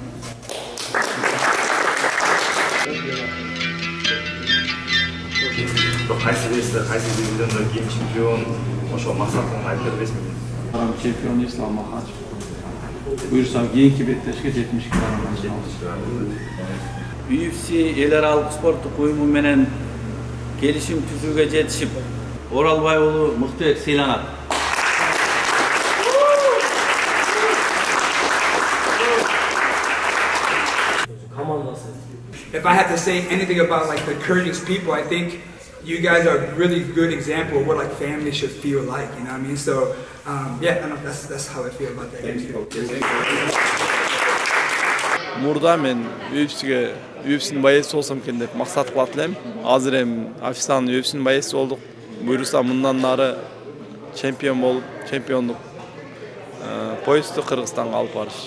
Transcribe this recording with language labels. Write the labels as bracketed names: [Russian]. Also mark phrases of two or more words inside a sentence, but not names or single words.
[Kyrgyz] Кайсы весте, кайсы дивизиондо кийин чемпион, ошо максатын айтып бересизби? Чемпион Ислам Махачев. Буюрса кийинки беттешке 70 кг. UFC эл аралык спорттук уюму менен келишим түзүүгө жетишип, Оралбай уулу Мыктыбек сыйланат. [English] If I had to say anything about like the Kurdish people, I think you guys are a really good example of what like family should feel like, you know what I mean? So yeah, I know that's how I feel about that. [Kyrgyz] Мурда мен UFC'nin байesi болсам экен деп максат кылат элем. Азыр эми официалдуу UFC'nin байesi болдук. Буюрса мындан нары чемпион болуп, чемпиондук поясту Кыргызстанга алып барыш.